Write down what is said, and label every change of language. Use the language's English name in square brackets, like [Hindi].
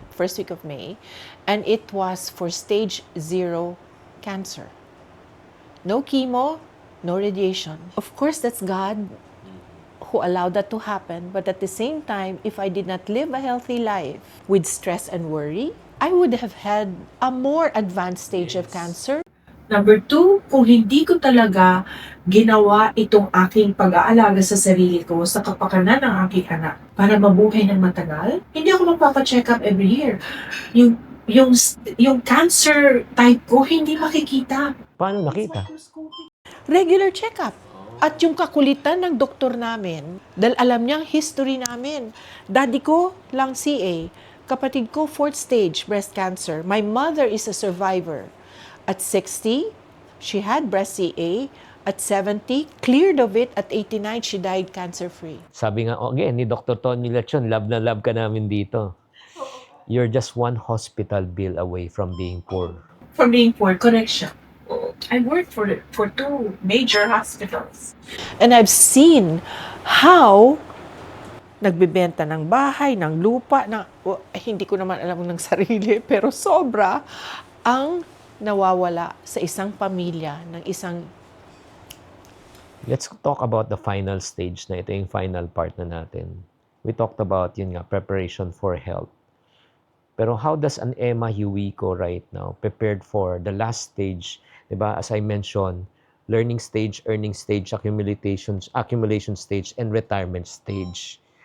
[English] first week of May, and it was for stage 0 cancer. No chemo, no radiation. Of course, that's God who allowed that to happen. But at the same time, if I did not live a healthy life with stress and worry, I would have had a more advanced stage of cancer. Number 2, [Filipino] kung hindi ko talaga ginawa itong aking pag-aalaga sa sarili ko sa kapakanan ng aking anak para mabuhay ng matagal, hindi ako magpapa-check up [English] every year. [Filipino] Yung cancer type ko, hindi makikita. Paano nakita? [English] Regular check-up. [Filipino] At yung kakulitan ng doktor namin, dahil alam niyang history namin. Daddy ko lang CA, kapatid ko 4th stage breast cancer. [English] My mother is a survivor. At 60, she had breast CA. At 70, cleared of it. At 89, she died cancer-free. [Filipino] Sabi nga, again, ni Dr. Tony Lechon, love na love ka namin dito. [English] You're just one hospital bill away from being poor. From being poor, correction. I worked for 2 major hospitals. And I've seen how [Filipino] nagbebenta ng bahay, ng lupa, hindi ko naman alam ng sarili, pero sobra ang nawawala sa isang pamilya, ng isang... [English] Let's talk about the final stage [Filipino] na ito, yung final part na natin. [English] We talked about, [Filipino] yun nga, [English] preparation for health. Pero how does an Emma Huico right now prepared for the last stage? [Filipino] Diba? [English] As I mentioned, learning stage, earning stage, accumulation stage, and retirement stage.